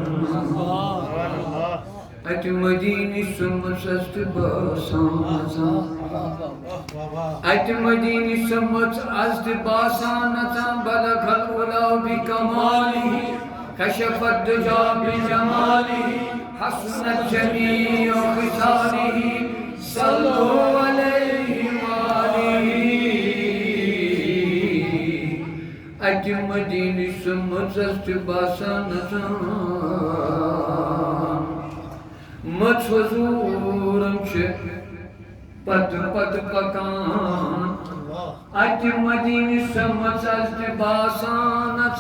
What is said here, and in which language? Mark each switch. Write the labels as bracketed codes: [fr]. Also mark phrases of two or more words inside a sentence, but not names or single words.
[ks] ات مدینی سمت است باسان ات مدینی سمت است باسان [ar] بلغ العلا بکماله کشف الدجا بجماله حسنت جمیع خصاله صلوا علیہ وآلہ [ks] ات مدینی سمت است باسان مت حضورم چھ پت پت پکان ات مدینی سمت است باسان